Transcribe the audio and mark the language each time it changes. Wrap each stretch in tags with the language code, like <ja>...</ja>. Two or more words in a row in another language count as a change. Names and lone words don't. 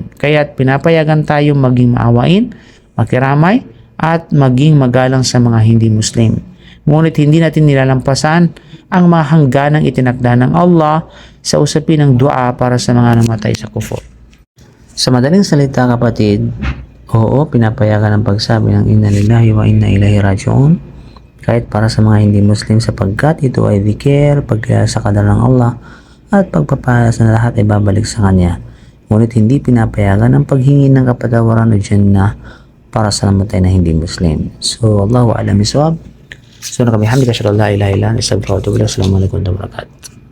<tl>Kaya't pinapayagan tayo maging maawain, makiramay at maging magalang sa mga hindi Muslim. Ngunit hindi natin nilalampasan ang mga hangganang itinakda ng Allah sa usapin ng dua para sa mga namatay sa kufur. Sa madaling salita kapatid, oo, pinapayagan ang pagsabi ng</tl> <ar>إنا لله وإنا إليه راجعون</ar> <tl>kahit para sa mga hindi Muslim sapagkat ito ay dhikr, pagkilala sa kadar ng Allah at pagpapala sa lahat ay babalik sa Kanya. Ngunit hindi pinapayagan ang paghingi ng kapatawaran o jannah para sa namatay na hindi Muslim.</tl> <ar>So, الله أعلم بالصواب. So, نكبحمدك، شرالله إله إلا أنت، أستغفرك وأتوب إليك. السلام عليكم ورحمة الله وبركاته.</ar>